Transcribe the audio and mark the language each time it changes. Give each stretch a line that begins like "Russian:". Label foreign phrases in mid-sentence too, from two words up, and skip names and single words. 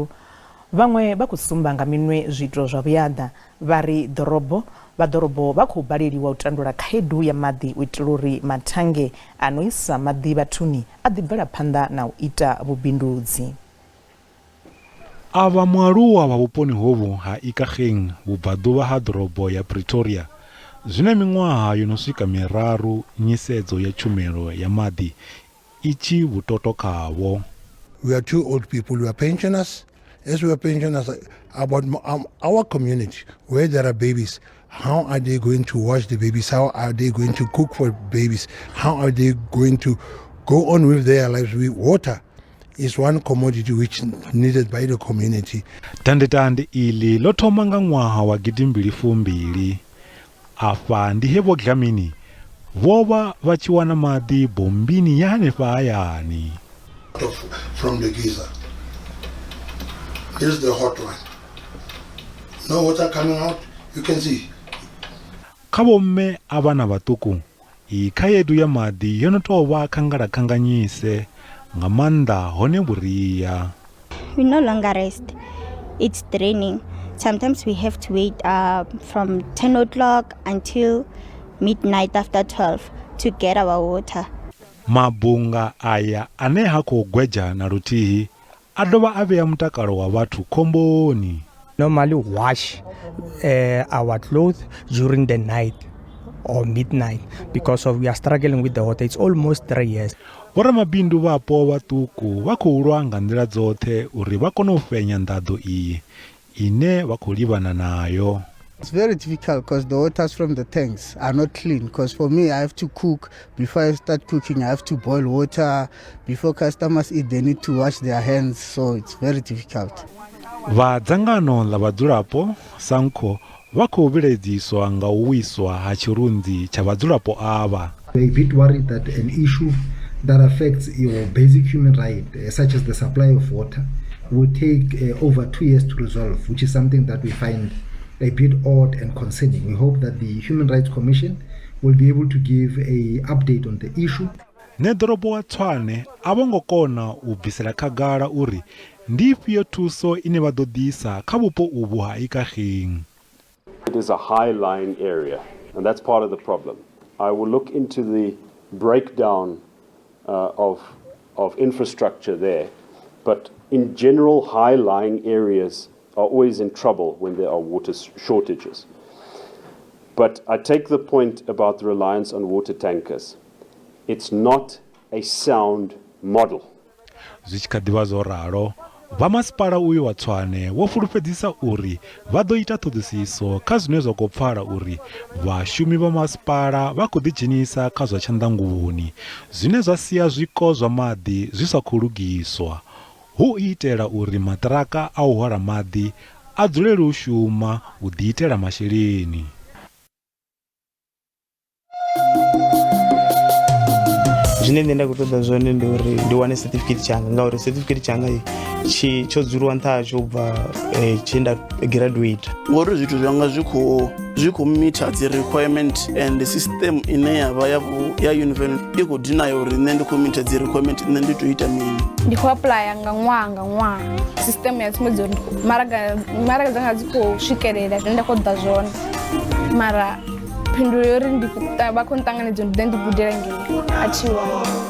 Venda: Vhaṅwe vha khou sumba nga minwe zwiito zwa vhuyaḓa vha ri vhaḓorobo vha khou baleliwa u tandula khaedu ya maḓi u itela uri mathange a no isa maḓi vhathuni a ḓi bvela phanḓa na u ita vhubindudzi. Ava mualuwa wa vhuponi hovhu ha Ikageng, vhubvaḓuvha ha ḓorobo ya Pretoria, zwina miṅwaha yo no swika miraru nyisedzo ya tshumelo ya maḓi i tshi vhutoto khavho.
English: We are two old people, we are pensioners. As we are pensioners, about our community, where there are babies, how are they going to wash the babies? How are they going to cook for babies? How are they going to go on with their lives. Water is one commodity which is needed by the community.
Venda: Tandetande ili lothoma nga ṅwaha wa 2022 afa ndi he Dlamini vova va tshi wana maḓi bombini ya hanefha hayani.
English: From the geyser. This is the hot one. No water coming out, you can see.
Venda: Kha bomme a vhana vhaṱuku i khaedu ya maḓi yo no tou vha khangalakhanganyise nga maanḓa hone vhuria.
English: We no longer rest. It's draining. Sometimes we have to wait from 10 o'clock until midnight after 12 to get our water.
Venda: Mabunga aya ane ha khou gweja na luthihi a dovha a vhea mutakalo wa vhathu khomboni.
English: Normally wash our clothes during the night or midnight because of we are struggling with the water. It's almost 3 years.
Venda: Vhoramabindu vapo vhaṱuku vha khou lwa nga nḓila dzoṱhe uri vha kone u fhenya nḓaḓo iyi ine vha khou livhana nayo.
English: It's very difficult because the waters from the tanks are not clean. Because for me, I have to cook. Before I start cooking, I have to boil water. Before customers eat, they need to wash their hands. So it's very difficult.
Venda: Va dzangano la vhadzulapo Sanko vha khou vhiledziswa nga u wiswa ha tshirunzi tsha vhadzulapo ava.
English: We're a bit worried that an issue that affects your basic human right, such as the supply of water, will take over 2 years to resolve, which is something that we find a bit odd and concerning. We hope that the Human Rights Commission will be able to give a update on the issue.
Venda: Nedorobo wa Tshwane avongo kona u bvisela khagala uri ndi ifhio thuso ine vha ḓo ḓisa kha vhupo uvhu ha Ikageng.
English: It is a high-lying area, and that's part of the problem. I will look into the breakdown of infrastructure there, but in general, high-lying areas are always in trouble when there are water shortages. But I take the point about the reliance on water tankers. It's not a sound model.
Venda: Zwichikadiwa zwo ralo, vamasipala uyo wa Tshwane wo fulufhedzisa uri vha ḓo ita ṱhoḓisiso kha zwine zwa khou pfala uri vhashumi vha masipala vha khou ḓidzhenisa kha zwa tshanḓanguvhoni zwine zwa sia zwiko zwa maḓi zwi sa khou lugiswa hu itela uri maṱiraka a u hwala maḓi a dzulele u shuma u ḓiitela masheleni. Zwine nṋe nda khou ṱoḓa zwone ndi uri ndi wane certificate tshanga ngauri certificate tshanga tsho dzuliwa nṱha hasho u bva tshe nda graduate. Ngori zwithu zwanga zwi khou meter dzi
English: requirement and system
Venda: ine yavha ya university i khou deny uri nṋe ndi khou meter dzi requirement nṋe ndi to ita mini. Ndi khou apply nga ṅwaha system ya tsumbedzo uri maraga dzanga dzi khou swikelela zwine nda khou ḓa zwone mara phindulo yori ndi vha khou nṱanganedza ndi ḓe ndi gudela ngei a thiwa.